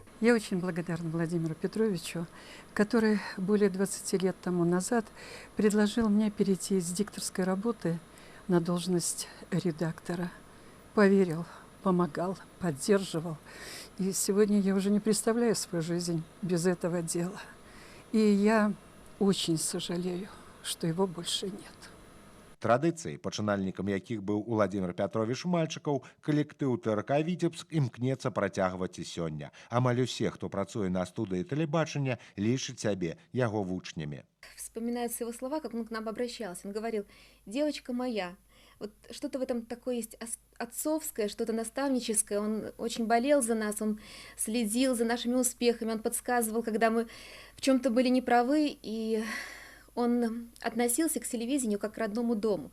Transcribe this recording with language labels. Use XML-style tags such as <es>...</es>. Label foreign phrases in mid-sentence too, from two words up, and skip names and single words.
<ru>Я очень благодарна Владимиру Петровичу, который более 20 лет тому назад предложил мне перейти с дикторской работы на должность редактора. Поверил, помогал, поддерживал. И сегодня я уже не представляю свою жизнь без этого дела. И я очень сожалею, что его больше нет.</ru> <be>Традыцыі, пачынальнікам якіх быў Владимир Пятрович Мальчиков, калектыў ТРК «Віцебск» імкнецца працягваць і сёння. Амаль усе, хто працуе на студыі тэлебачання, лічаць сябе яго вучнямі.</be> <ru>Вспоминаются его слова, как он к нам обращался. Он говорил: «Девочка моя». Вот что-то в этом такое есть отцовское, что-то наставническое. Он очень болел за нас, он следил за нашими успехами, он подсказывал, когда мы в чем-то были неправы, и он относился к телевидению как к родному дому.</ru>